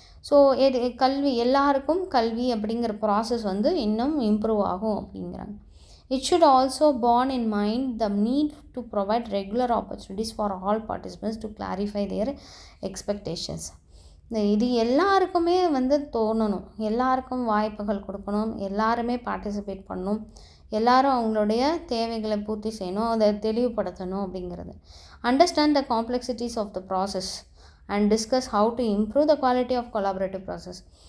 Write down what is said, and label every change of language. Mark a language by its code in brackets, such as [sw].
[ta] So கல்வி எல்லாருக்கும் கல்வி அப்படிங்கிற ப்ராசஸ் வந்து இன்னும் இம்ப்ரூவ் ஆகும் அப்படிங்கிறாங்க. [en] It should also bear in mind the need to provide regular opportunities for all participants to clarify their expectations. [ta] இது எல்லாருக்குமே வந்து தோணணும், எல்லாருக்கும் வாய்ப்புகள் கொடுக்கணும், எல்லாருமே பார்ட்டிசிபேட் பண்ணணும், எல்லாரும் அவங்களுடைய தேவைகளை பூர்த்தி செய்யணும், அதை தெளிவுபடுத்தணும் அப்படிங்கிறது. [en] Understand the complexities of the process and discuss how to improve the quality of collaborative process.